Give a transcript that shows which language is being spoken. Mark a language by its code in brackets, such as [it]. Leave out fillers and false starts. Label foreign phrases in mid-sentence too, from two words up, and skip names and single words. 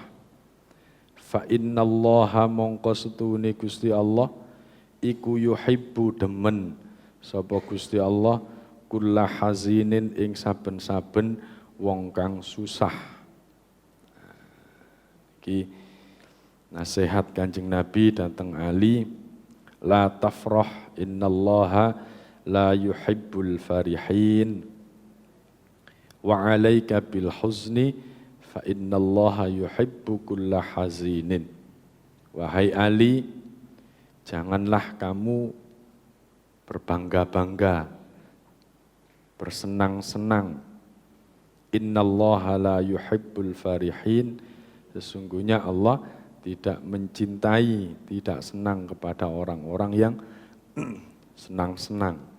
[ar] فإن الله [jv] mongko setune Gusti Allah iku yuhibbu demen sapa Gusti Allah [ar] كل حزين [jv] ing saben-saben wong kang susah. Iki nasihat Kanjeng Nabi dateng Ali, [ar] لا تفرح إن الله لا يحب الفرحين وعليك بالحزن فإن الله يحب كل حزين. [id] Wahai Ali, janganlah kamu berbangga-bangga, bersenang-senang. [ar] إن الله لا يحب الفرحين, [id] sesungguhnya Allah tidak mencintai, tidak senang kepada orang-orang yang senang-senang.